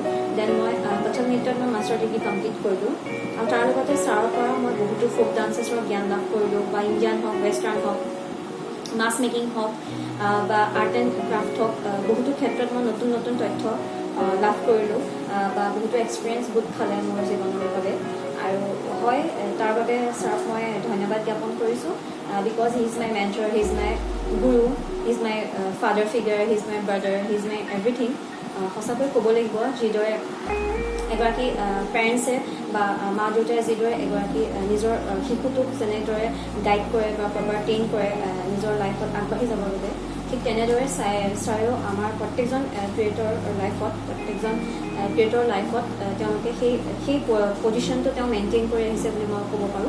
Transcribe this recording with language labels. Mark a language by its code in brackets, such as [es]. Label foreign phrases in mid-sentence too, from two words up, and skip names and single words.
[as] দেন মই কথক নৃত্যত মই মাষ্টাৰ ডিগ্ৰী কমপ্লিট কৰিলোঁ। আৰু তাৰ লগতে ছাৰৰ পৰা মই বহুতো [en] folk dancesৰ [as] জ্ঞান লাভ কৰিলোঁ, বা ইণ্ডিয়ান হওক, ৱেষ্টাৰ্ণ হওক, [en] mask making [as] হওক বা [en] art and craft [as] হওক, বহুতো ক্ষেত্ৰত মই নতুন নতুন তথ্য লাভ কৰিলোঁ বা বহুতো এক্সপিৰিয়েঞ্চ গোট খালে মোৰ জীৱনৰ বাবে। আৰু হয়, তাৰ বাবে ছাৰক মই ধন্যবাদ জ্ঞাপন কৰিছোঁ, [en] because he is my mentor, he is my guru, he is my father figure, he is my brother, he is my everything. [as] সঁচাকৈ ক'ব লাগিব, যিদৰে এগৰাকী পেৰেণ্টছে বা মা দেউতাই যিদৰে এগৰাকী নিজৰ শিশুটোক যেনেদৰে গাইড কৰে বা [en] proper train [as] কৰে নিজৰ লাইফত আগবাঢ়ি যাবৰ বাবে, ঠিক তেনেদৰে ছাৰেও আমাৰ প্ৰত্যেকজন [en] creator lifeত [as] তেওঁলোকে সেই পজিশ্যনটো তেওঁ মেইনটেইন কৰি আহিছে বুলি মই ক'ব পাৰোঁ।